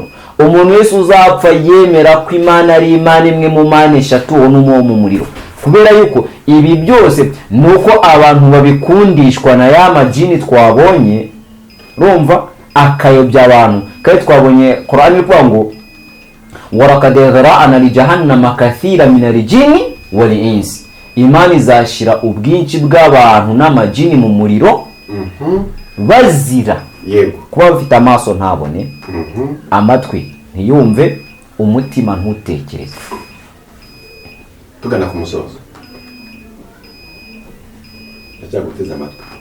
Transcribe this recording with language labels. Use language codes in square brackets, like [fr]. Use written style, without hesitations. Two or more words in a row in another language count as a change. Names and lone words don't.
[rw] Umuntu wese uzapfa yemera ko Imana ari Imana imwe mu Mana eshatu, uwo n'uwo mu muriro. Kubera yuko ibi byose nuko abantu babikundishwa na ya majini twabonye, rumva akayobya abantu. Kandi twabonye Qur'an ivuga ngo [ar] ولقد ذرأنا لجهنم كثيرا من الجن والإنس. [rw] Imana izashira ubwinshi bw'abantu n'amajini mu muriro, bazira kuba bafite amaso ntabone, amatwi ntiyumve, umutima ntutekereze. Tugana ku musozo, ndacyaguteza amatwi.